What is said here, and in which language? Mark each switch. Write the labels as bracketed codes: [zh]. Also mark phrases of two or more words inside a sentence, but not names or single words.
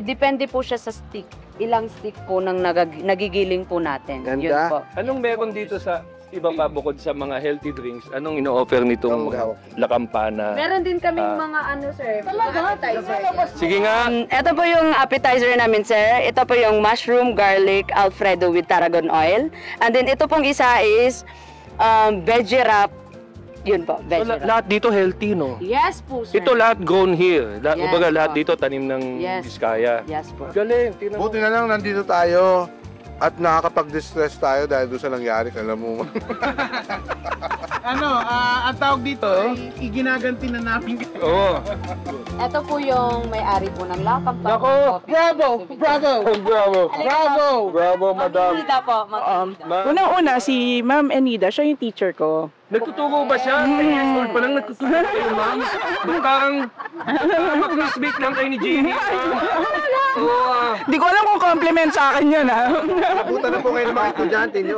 [tl] Depende po siya sa stick. Ilang stick po nang nagigiling po natin. Ganda. Yun po. Anong meron dito sa iba pa bukod sa mga [en] healthy drinks, [tl] anong ino-offer nitong La Campana? Meron din kaming mga sir, appetizer. Sige nga. Ito po yung appetizer namin, sir. Ito po yung [en] mushroom garlic alfredo with tarragon oil. And then [tl] ito pong isa [en] is veggie wrap. [tl] Yun po, [en] veggie wrap. [tl] Lahat dito healthy, no? Yes po, sir. Ito lahat grown here. Yes, Kumbaga lahat po. dito tanim ng Biskaya. Yes po. Galing. Buti na lang nandito tayo at nakakapag-distress tayo dahil doon sa nangyari, alam mo. Ang tawag dito, iginaganti na namin. Oo. Ito po yung may-ari po ng La Campana. Nako! Bravo! Bravo! Bravo! Bravo! Bravo, madam. Enida po. Unang-una, si Ma'am Enida, siya yung teacher ko. Nagtuturo ba siya? School pa lang nagtuturo kayo, ma'am. Parang mag-classmate lang kayo ni Jenny. Di ko alam kung compliment sa akin yun, ha? Nabutan na po kayo ng mga estudyante nyo.